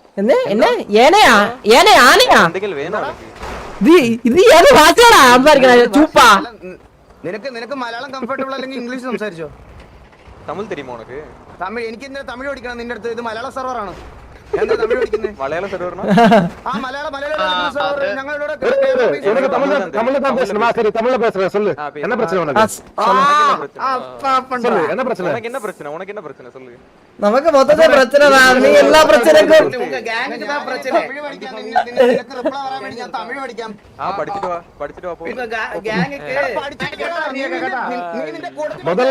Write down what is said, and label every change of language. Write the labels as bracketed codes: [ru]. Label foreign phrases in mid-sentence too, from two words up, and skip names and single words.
[ml] നിനക്ക് മലയാളം കംഫർട്ടബിൾ അല്ലെങ്കിൽ ഇംഗ്ലീഷ് സംസാരിച്ചോ? തമിഴ് തരുമോ ഉനക്ക്? തമിഴ് എനിക്ക് എന്തിനാ തമിഴ് പഠിക്കണം നിന്റെ അടുത്ത്? ഇത് മലയാള സെർവറാണ്. തമിഴ് പഠിക്കുന്നത് മലയാളം സെർവറിനോ? ആ മലയാളം ഞങ്ങളിവിടെ [ta] தமிழ்ல பேசுறேன் சொல்லு. என்ன பிரச்சனை உனக்கு? என்ன பிரச்சனை? உனக்கு என்ன பிரச்சனை? உனக்கு என்ன பிரச்சனை சொல்லு. நமக்கு மொத்தத்தை பிரச்சனை தான். நீ எல்லா பிரச்சனைக்கும் முதல்ல